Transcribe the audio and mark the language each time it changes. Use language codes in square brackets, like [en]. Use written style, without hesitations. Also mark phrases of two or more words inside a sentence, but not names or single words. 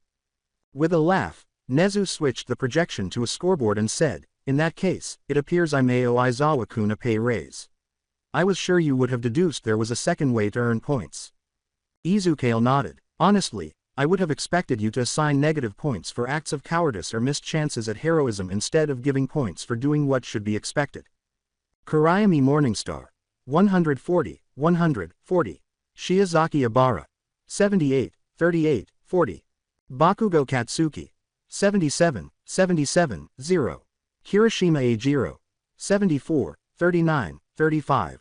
[en] With a laugh, Nezu switched the projection to a scoreboard and said, in that case, it appears I may owe Aizawa-kun a pay raise. I was sure you would have deduced there was a second way to earn points. Izukale nodded. Honestly, I would have expected you to assign negative points for acts of cowardice or missed chances at heroism instead of giving points for doing what should be expected. Kurayami Morningstar. 140, 140. Shiozaki Ibara. 78, 38, 40. Bakugo Katsuki. 77, 77, 0. Kirishima Eijiro. 74, 39, 35.